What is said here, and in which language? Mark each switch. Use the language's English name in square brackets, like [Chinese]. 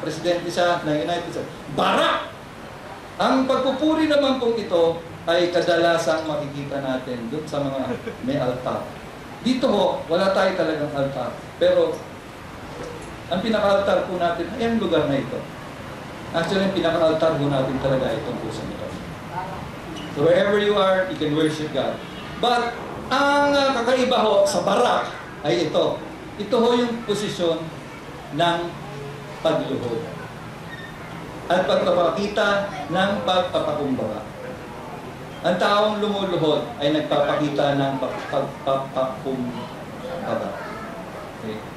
[Filipino] Presidente siya ng United States. Barak! Ang pagpupuri naman pong ito ay kadalasang makikita natin doon sa mga may altar. Dito ho, wala tayo talagang altar. Pero ang pinaka-altar po natin ay ang lugar na ito. Actually, ang pinaka-altar po natin talaga itong puso nito. [English] So wherever you are, you can worship God. [Filipino] But ang kakaiba ho sa barak ay ito. Ito ho yung posisyon ng pagluhod at pagpapakita ng pagpapakumbaba. Ang taong lumuluhod ay nagpapakita ng pagpapakumbaba. Okay.